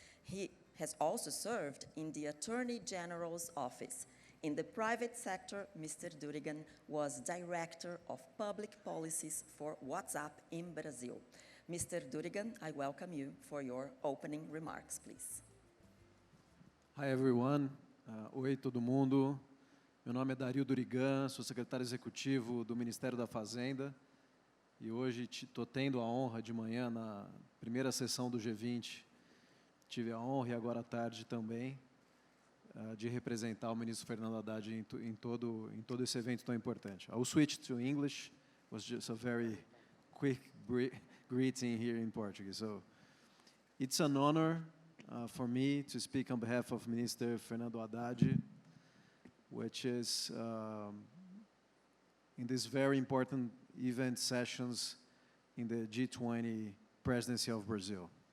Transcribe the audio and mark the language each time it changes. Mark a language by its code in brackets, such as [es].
[en] He has also served in the Attorney General's office. In the private sector, Mr. Durigan was Director of Public Policies for WhatsApp in Brazil. Mr. Durigan, I welcome you for your opening remarks, please. Hi, everyone. [pt] Oi, todo mundo. Meu nome é Dario Durigan, sou secretário executivo do Ministério da Fazenda e hoje estou tendo a honra de manhã, na primeira sessão do G20, tive a honra e agora à tarde também de representar o ministro Fernando Haddad em todo esse evento tão importante. [en] I will switch to English. It was just a very quick greeting here in Portuguese. So it's an honor for me to speak on behalf of Minister Fernando Haddad, which is in this very important event sessions in the G20 presidency of Brazil.